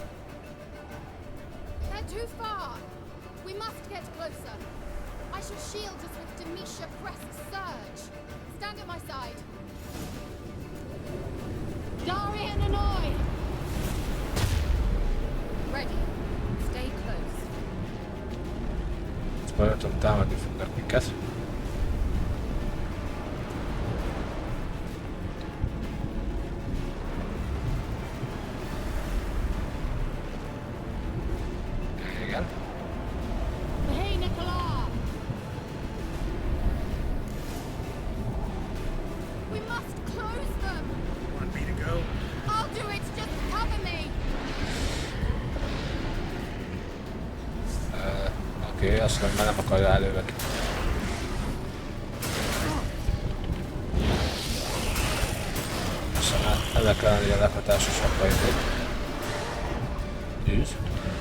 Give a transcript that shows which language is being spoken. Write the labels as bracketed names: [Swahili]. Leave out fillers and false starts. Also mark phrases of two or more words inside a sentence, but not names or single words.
[English] They're too far. We must get closer. I shall shield us with Demisha Crest's surge. Stand at my side. Darian and I! Ready. Stay close. [Hungarian] Barátom, támadni fognak minket. Igen. [English] Hey, Nicola! We must close them! Want me to go? I'll do it, just cover me! [Hungarian] Oké, azt mondom, már nem akarja elővenni. Aztán ebben kell lenni a leghatásosabb bajték.